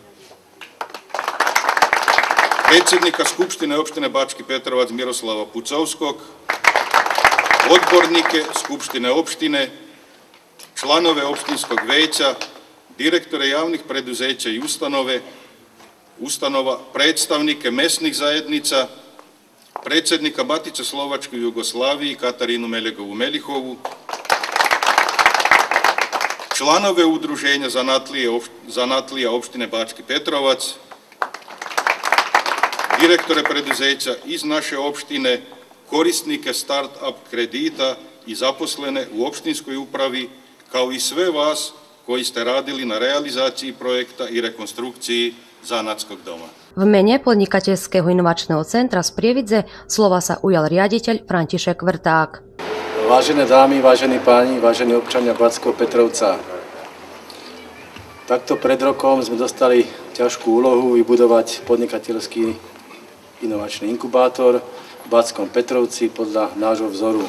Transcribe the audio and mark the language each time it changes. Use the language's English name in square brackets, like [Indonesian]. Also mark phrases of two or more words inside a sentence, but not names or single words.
[Serbian] predsjednika Skupštine opštine Bački Petrovac Miroslava Pucovskog, odbornike Skupštine opštine, članove opštinskog veća, direktore javnih preduzeća i ustanova, predstavnike mesnih zajednica, predsjednika Matice Slovačke u Jugoslaviji Katarinu Meljegovu Melihovu, članove Udruženja zanatlija opštine Bački Petrovac, direktore preduzeća iz naše opštine, korisnike start-up kredita i zaposlene u opštinskoj upravi, kao i sve vas koji ste radili na realizaciji projekta i rekonstrukciji zanatskog doma. [Slovak] V mene podnikateľského inovačného centra z Prievidze slova sa ujal riaditeľ František Vrták. Vážené dámy, vážení páni, vážení občania Bačského Petrovca. Takto pred rokom sme dostali ťažkú úlohu vybudovať podnikateľský inovačný inkubátor v Bačskom Petrovci podľa nášho vzoru.